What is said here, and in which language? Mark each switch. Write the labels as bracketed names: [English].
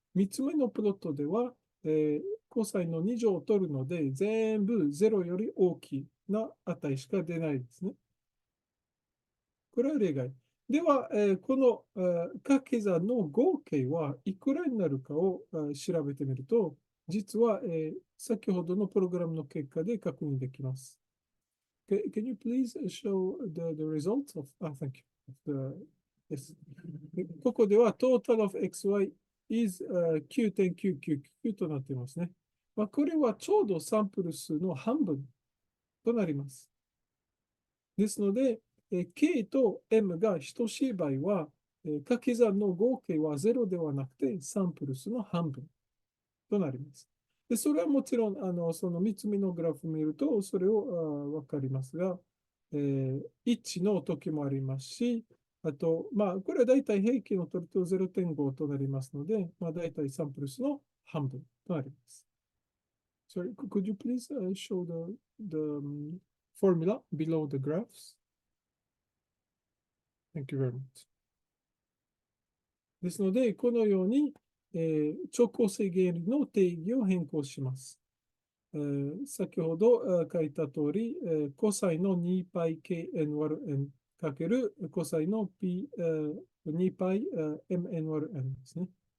[Japanese] 3つ目のプロットでは、コサインの2乗を取るので、全部0より大きな値しか出ないですね。これは例外。では、この掛け算の合計はいくらになるかを調べてみると、実は、先ほどのプログラムの結果で確認できます。 [English] Can you please show the results of, thank you. Yes. [Japanese] ここでは [English] total of xy is 9.999 [Japanese] となっていますね。まあ、これはちょうどサンプル数の半分となります。ですので、K と M が等しい場合は、掛け算の合計は0ではなくてサンプル数の半分となります。で、それはもちろん、その3つ目のグラフを見ると、それをわかりますが、1の時もありますし、あと、まあ、これは大体平均を取ると0.5となりますので、まあ、大体サンプル数の半分となります。 [English] Sorry, could you please show the formula below the graphs? Thank you very much. [Japanese] ですので、このように、超高正原理の定義を変更します。先ほど書いた通り、コサイの 2πkn÷n かけるコサイの 2πmn÷n ですね。